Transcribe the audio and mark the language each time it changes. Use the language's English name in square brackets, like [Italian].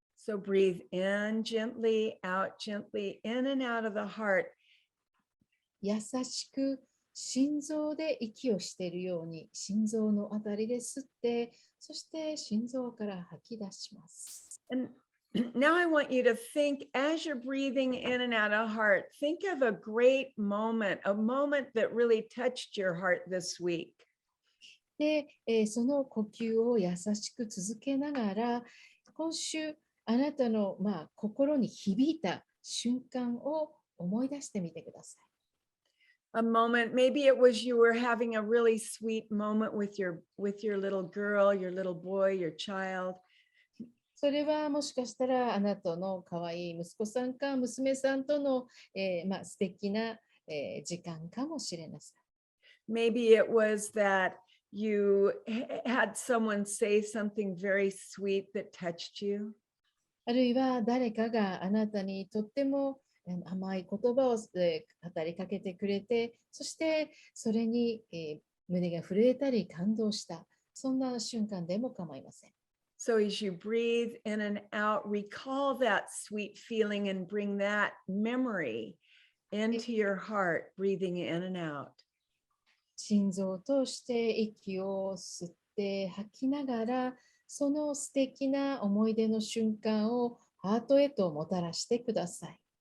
[English] So breathe in gently, out gently, in and out of the heart. [Japanese] 優しく心臓で息をしているように心臓のあたりで吸って、そして心臓から吐き出します。 [English] And now I want you to think as you're breathing in and out of heart, think of a great moment, a moment that really touched your heart this week. [Japanese] で、その呼吸を優しく続けながら、今週あなたの、心に響いた瞬間を思い出してみてください。 [English] A moment, maybe it was you were having a really sweet moment with your little girl, your little boy, your child. [Japanese] それはもしかしたらあなたの可愛い息子さんか娘さんとの、素敵な、時間かもしれません。 [English] Maybe it was that you had someone say something very sweet that touched you. [Japanese] あるいは誰かがあなたにとっても甘い言葉を語りかけてくれて、そしてそれに、胸が震えたり感動した、そんな瞬間でも構いません。 [English] So as you breathe in and out, recall that sweet feeling and bring that memory into your heart, breathing in and out. [Japanese] 心臓を通して息を吸って吐きながら、その素敵な思い出の瞬間をハートへともたらしてください。